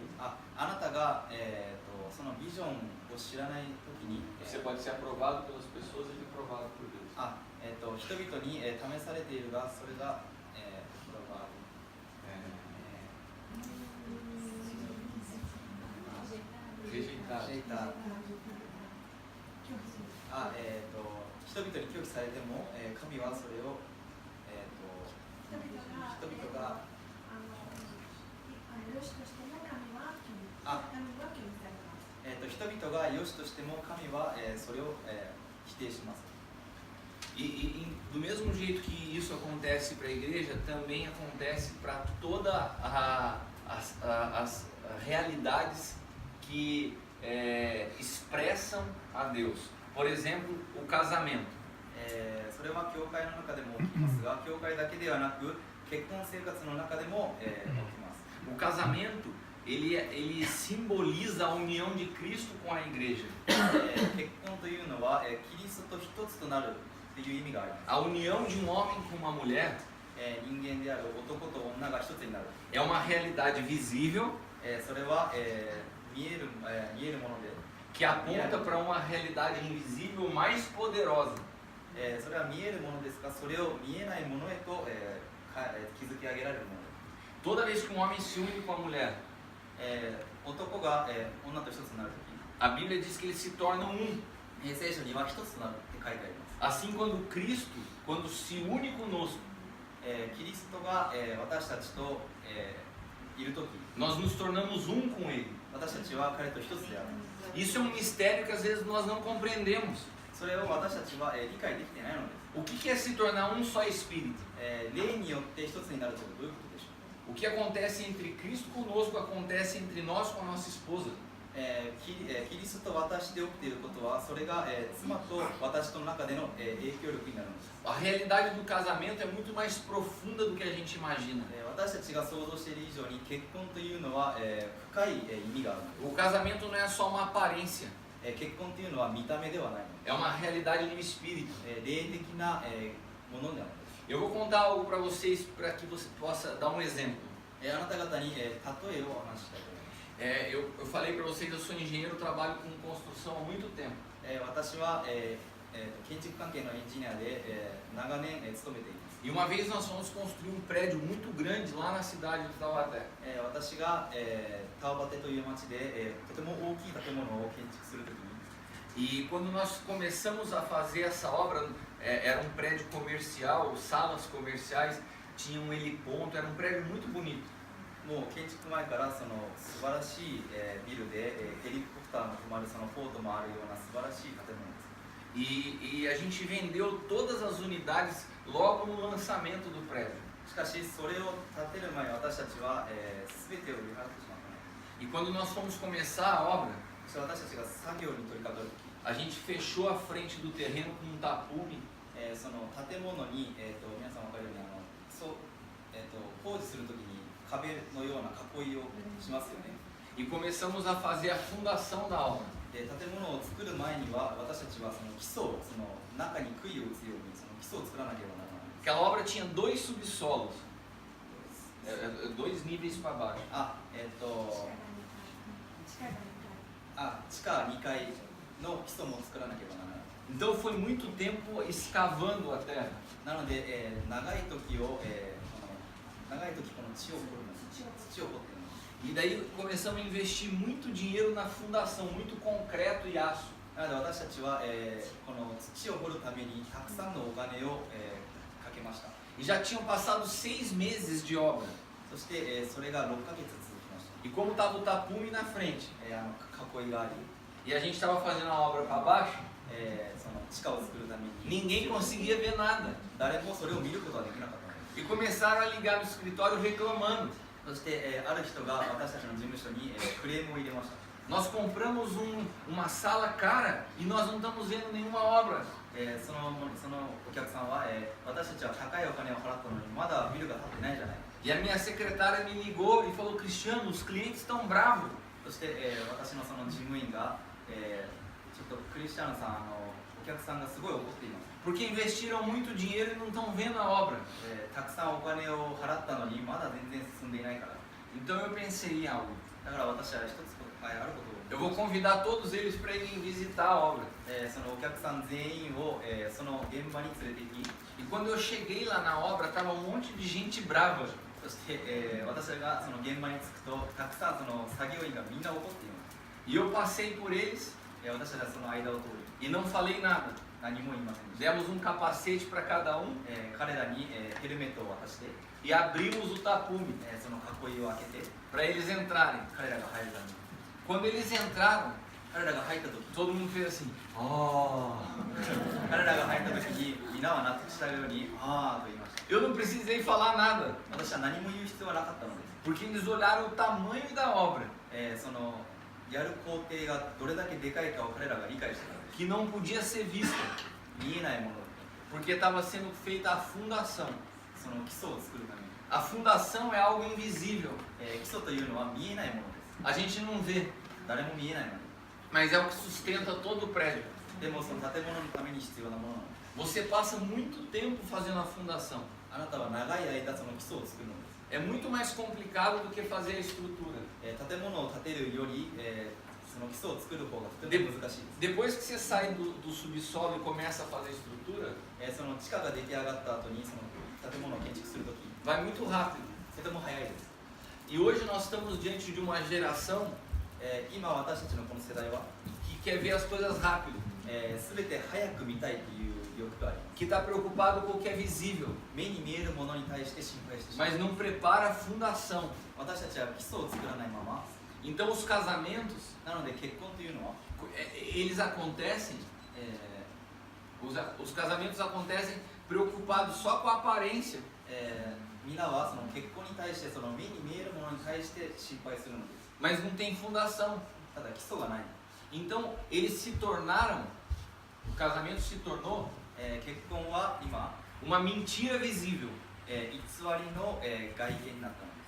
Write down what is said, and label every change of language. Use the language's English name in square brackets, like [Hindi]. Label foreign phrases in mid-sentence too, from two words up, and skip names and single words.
[Japanese] あなたが、そのビジョンを知らないときに、 [Portuguese] você pode ser aprovado pelas pessoas e reprovado por Deus. [Japanese] 人々に、試されているが、それが、 [Portuguese] Rejeitado. [Japanese] 人々に拒否されても、神はそれを、人々が良しとしても神は拒否されます。人々が良しとしても神は、それを、否定します。 [Portuguese] E do mesmo jeito que isso acontece para a igreja, também acontece para todas as realidades que expressam a Deus. Por exemplo, o casamento. [Japanese] それは教会の中でも起きますが、教会だけではなく結婚生活の中でも、起きます。 [Portuguese] O casamento, ele simboliza a união de Cristo com a igreja. [Japanese] 結婚というのは、キリストと一つとなるという意味があります。 [Portuguese] A união de um homem com uma mulher [Japanese] 人間である男と女が一つになる。 [Portuguese] é uma realidade visível [Japanese] それは、見えるもので、 [Portuguese] que aponta para uma realidade invisível mais poderosa. [Japanese] それは見えるものですが、それを見えないものへと、築き上げられるものです。 [Portuguese] Toda vez que um homem se une com a mulher, [Japanese] 男が、女と一つになるとき、 [Portuguese] a Bíblia diz que eles se tornam um. [Japanese] 聖書には一つとなるって書いてあります。 [Portuguese] Assim, quando Cristo, quando se une conosco, [Japanese] キリストが、私たちと、いるとき、 [Portuguese] nós nos tornamos um com Ele. [Japanese] 私たちは彼と一つである。 [Portuguese] Isso é um mistério que às vezes nós não compreendemos. [Japanese] それを私たちは、理解できてないのです。 [Portuguese] O que é se tornar um só Espírito? [Japanese] 霊によって一つになるというのはどういうことでしょうか。 [Portuguese] O que acontece entre Cristo conosco acontece entre nós com a nossa esposa. [Japanese] キリストと私で起きていることは、それが、妻と私との中での、影響力になるのです。 [Portuguese] A realidade do casamento é muito mais profunda do que a gente imagina. [Japanese] 私たちが想像している以上に結婚というのは、深い、意味があるのです。 [Portuguese] O casamento não é só uma aparência, [Japanese] 結婚というのは見た目ではないので [Portuguese] é uma realidade do espírito. [Japanese] す。霊的な、ものであるのです。 [Portuguese] Eu vou contar algo para vocês para que você possa dar um exemplo. [Japanese] あなた方に、例えをお話ししたいと思います。 [Portuguese] Eu falei para vocês, eu sou engenheiro, trabalho com construção há muito tempo. [Japanese] 私は、建築関係のエンジニアで、長年、勤めています。 [Portuguese] E uma vez nós fomos construir um prédio muito grande lá na cidade de Taubaté. [Japanese] 私が、タオバテという町で、とても大きい建物を建築するときに、 [Portuguese] E quando nós começamos a fazer essa obra, era um prédio comercial, salas comerciais, tinha um heliponto, era um prédio muito bonito. [Japanese] もう建築前からその素晴らしい、ビルで、ヘリコプターも止まるそのポートもあるような素晴らしい建物です。 [Portuguese] E a gente vendeu todas as unidades logo no lançamento do prédio. [Japanese] しかしそれを建てる前に私たちは、全てを売り払ってしまったのです。 [Portuguese] E quando nós fomos começar a obra, [Japanese] そして私たちが作業に取り掛かるとき、 [Portuguese] a gente fechou a frente do terreno com um tapume. [Japanese] その建物に、皆さん分かるように工事するときに壁のような囲いをしますよね。 [Portuguese] E começamos a fazer a fundação da obra. [Japanese] で建物を作る前には私たちはその基礎をその中に杭を打つようにその基礎を作らなければならない。 [Portuguese] Aquela obra tinha 2 subsolos. 2 níveis para baixo. [Japanese] 地下が2階。地下2階の基礎も作らなければならない。 [Portuguese] Então foi muito tempo escavando a terra. [Japanese] なので、長い時この地を掘るのに土を掘ってるのに [Portuguese] E daí começamos a investir muito dinheiro na fundação, muito concreto e aço. [Japanese] なので私たちは、この土を掘るためにたくさんのお金を、かけました。 [Portuguese] E já tinham passado 6 meses de obra. [Japanese] そして、それが6ヶ月続きました。 [Portuguese] E como estava o tapume na frente, [Japanese] 囲いがあり、 [Portuguese] e a gente estava fazendo a obra para baixo, [Japanese] その地下を作るために [Portuguese] ninguém conseguia ver nada. [Japanese] 誰もそれを見ることはできなかったのです。 [Portuguese] E começaram a ligar no escritório reclamando. [Japanese] そして、ある人が私たちの事務所に、クレームを入れました。 [Portuguese] Nós compramos uma sala cara e nós não estamos vendo nenhuma obra. [Japanese] そのお客さんは、私たちは高いお金を払ったのにまだビルが建ってないじゃないか。 [Portuguese] E a minha secretária me ligou e falou: Cristiano, os clientes estão bravos. [Japanese] そして、私のその事務員が、ちょっとクリスチャンさんお客さんがすごい怒っています。 [Portuguese] Porque investiram muito dinheiro e não estão vendo a obra. [Japanese] たくさんお金を払ったのにまだ全然進んでいないから。 [Portuguese] Então eu pensei em algo. [Japanese] だから私は一つあることを [Portuguese] Eu vou convidar todos eles para irem visitar a obra. [Japanese] そのお客さん全員を、その現場に連れて行き、 [Portuguese] E quando eu cheguei lá na obra, tava um monte de gente brava. [Japanese] そして、私がその現場に着くとたくさんその作業員がみんな怒っています。 [Portuguese] E eu passei por eles [Japanese] 私たちはその間を通り [Portuguese] e não falei nada. [Japanese] 何も言いませんでした。 [Portuguese] Demos um capacete para cada um [Japanese] 彼らに、ヘルメットを渡して、 [Portuguese] e abrimos o tapume [Japanese] その囲いを開けて [Portuguese] para eles entrarem. [Japanese] 彼らが入るために [Portuguese] Quando eles entraram, [Japanese] 彼らが入った時 [Portuguese] todo mundo fez assim: "Oh!" [Japanese] 彼らが入った時に皆は納得したようにああと言いました。 [Portuguese] Eu não precisei falar nada, [Japanese] 私は何も言う必要はなかったのです。 [Portuguese] porque eles olharam o tamanho da obra, [Japanese] そのやる工程がどれだけでかいかを彼らが理解している。 [Portuguese] que não podia ser vista, [Japanese] 見えないもの、 [Portuguese] porque estava sendo feita a fundação. [Japanese] その基礎を作るために、 [Portuguese] A fundação é algo invisível, [Japanese] 基礎というのは見えないものです。 [Portuguese] a gente não vê, [Japanese] 誰も見えないもの。 [Portuguese] mas é o que sustenta todo o prédio. [Japanese] でもその建物のために必要なものなのです。 [Portuguese] Você passa muito tempo fazendo a fundação. [Japanese] あなたは長い間その基礎を作るのです。 [Portuguese] É muito mais complicado do que fazer a estrutura. [Japanese] 建物を建てるより、その基礎を作る方がとても難しいです。 [Portuguese] Depois que você sai do subsolo e começa a fazer a estrutura, [Japanese] その地下が出来上がった後にその建物を建築するとき、 [Portuguese] vai muito rápido. [Japanese] とても早いです。 [Portuguese] E hoje nós estamos diante de uma geração [Japanese] 今私たちのこの世代は、 [Portuguese] que quer ver as coisas rápido, [Japanese] 全て早く見たいという欲があります。 [Portuguese] que está preocupado com o que é visível, [Japanese] 目に見えるものに対して心配してしまう。 [Portuguese] mas não prepara a fundação. [Japanese] 私たちは基礎を作らないまま、 [Portuguese] Então os casamentos, [Japanese] なので結婚というのは、 [Portuguese] eles acontecem, os casamentos acontecem preocupados só com a aparência. [Japanese] 皆はその結婚に対してその目に見えるものに対して心配するのです。 [Portuguese] Mas não tem fundação. [Japanese] ただ基礎がない。 [Portuguese] Então eles se tornaram, o casamento se tornou [Japanese] 結婚は今、 [Portuguese] uma mentira visível. [Japanese] 偽りの、外見になったのです。